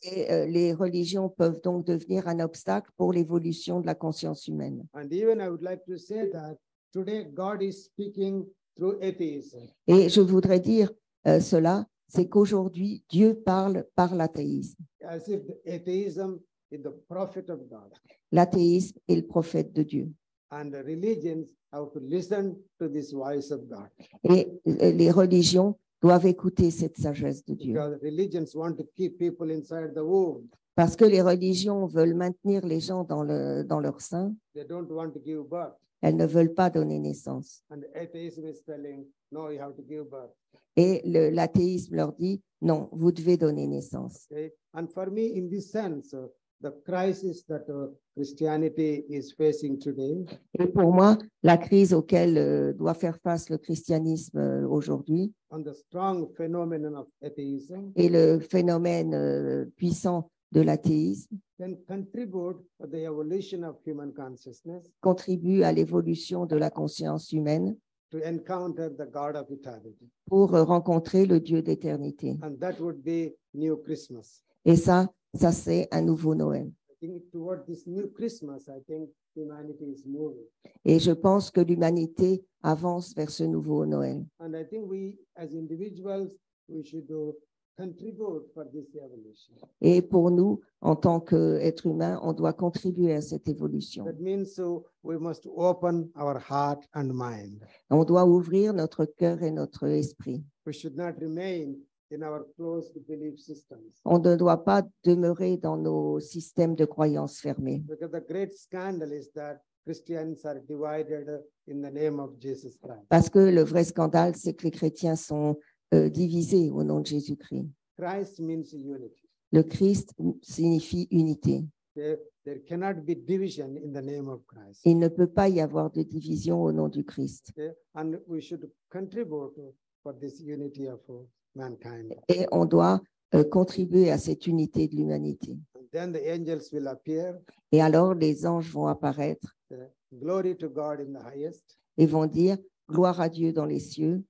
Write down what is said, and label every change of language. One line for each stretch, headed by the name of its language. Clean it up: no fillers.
French: Et les religions peuvent donc devenir un obstacle pour l'évolution de la conscience humaine.
English: And even I would like to say that today God is speaking through atheism.
French: Et je voudrais dire cela, c'est qu'aujourd'hui, Dieu parle par l'athéisme.
English: As if the atheism is the prophet of God.
French: L'athéisme est le prophète de Dieu.
English: And the religions have to listen to this voice of God.
French: Et les religions doivent écouter cette sagesse de Dieu.
English: Because religions want to keep people inside the womb.
French: Parce que les religions veulent maintenir les gens dans leur sein,
English: They don't want to give birth.
French: elles ne veulent pas donner naissance.
English: And atheism is telling, no, you have to give birth.
French: Et l'athéisme leur dit, non, vous devez donner naissance.
English: Okay? And for me, in this sense, the crisis that Christianity is facing today
French: Et pour moi, la crise auquel doit faire face le christianisme aujourd'hui
English: on the strong phenomenon of atheism
French: et le phénomène puissant de l'athéisme
English: can contribute to the evolution of human consciousness
French: contribue à l'évolution de la conscience humaine
English: to encounter the God of eternity.
French: pour rencontrer le Dieu d'éternité.
English: And that would be New Christmas.
French: Et ça c'est un nouveau Noël.
English: I think toward this new Christmas, I think humanity is moving.
French: Et je pense que l'humanité avance vers ce nouveau Noël.
English: And I think we, as individuals, we should contribute for this evolution.
French: Et pour nous, en tant qu'êtres humains, on doit contribuer à cette évolution.
English: That means we must open our heart and mind.
French: On doit ouvrir notre cœur et notre esprit.
English: We should not remain in our closed belief systems.
French: On ne doit pas demeurer dans nos systèmes de croyances fermés.
English: Because the great scandal is that Christians are divided in the name of Jesus Christ.
French: Parce que le vrai scandale, c'est que les chrétiens sont divisés au nom de Jésus-Christ.
English: Christ means unity.
French: Le Christ signifie unité.
English: There cannot be division in the name of Christ.
French: Il ne peut pas y avoir de division au nom du Christ.
English: Okay? And we should contribute for this unity of mankind.
French: Et on doit contribuer à cette unité de l'humanité.
English: And then the angels will appear.
French: Et alors les anges vont apparaître
English: Glory to God in the highest,
French: et vont dire gloire à Dieu dans les cieux